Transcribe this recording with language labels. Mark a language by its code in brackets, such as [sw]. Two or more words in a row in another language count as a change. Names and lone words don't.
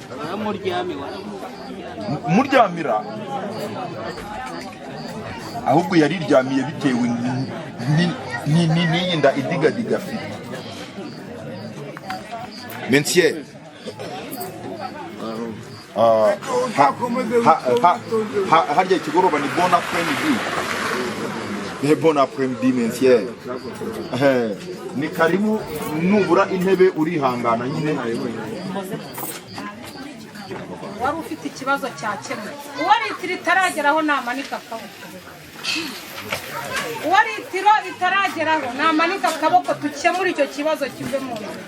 [rw] muryamira ahubwo yariryamiye bitewe n'iyi nda idigadiga afite Monsieur harya ikigoroba ni [fr] bon après-midi bon après-midi monsieur [rw] ni karibu nubura intebe urihangana nyine wari ufite ikibazo cyakemuye. Uwo litiro itarageraho namanika akaboko, uwo litiro itarageraho namanika akaboko dukemura icyo kibazo kive mu nzira.